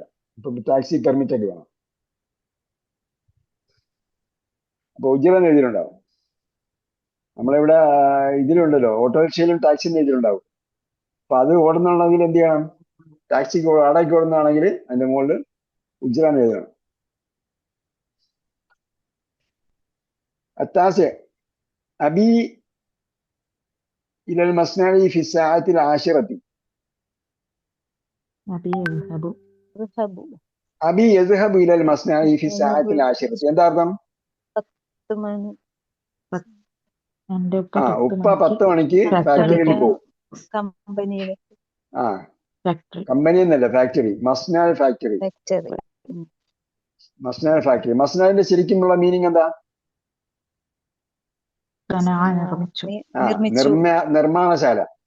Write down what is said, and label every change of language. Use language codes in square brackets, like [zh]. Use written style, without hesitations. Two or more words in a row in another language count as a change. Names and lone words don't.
[ml] ഇപ്പൊ ടാക്സി പെർമിറ്റ് ഒക്കെ വേണം. അപ്പൊ ഉജ്റ എന്ന് എഴുതിയിട്ടുണ്ടാവും. നമ്മളിവിടെ ഇതിലുണ്ടല്ലോ, ഓട്ടോറിക്ഷയിലും ടാക്സിന്ന് എഴുതിയിട്ടുണ്ടാവും. അപ്പൊ അത് ഓടുന്നുണ്ടെങ്കിൽ എന്ത് ചെയ്യണം? ടാക്സിക്ക് വാടകയ്ക്ക് ഓടുന്നതാണെങ്കിൽ അതിന്റെ മുകളിൽ ഉജ്റ എന്ന് എഴുതണം. [ar] التاسع أبي إلى المصنع في الساعة العاشرة. أبي يذهب. أبي يذهب إلى المصنع في الساعة العاشرة. [ml] എന്താ അർത്ഥം? 10 മണി. എന്റെ ഉപ്പ ഉപ്പ 10 മണിക്ക് ഫാക്ടറിയിൽ പോകും. കമ്പനിയിലെ ഫാക്ടറി. കമ്പനി എന്നല്ല, ഫാക്ടറി. മസ്നാ ഫാക്ടറി. മസ്നാ ഫാക്ടറി. മസ്നാന്റെ ശരിക്കുമുള്ള മീനിങ് എന്താ? നിർമ്മാണശാല.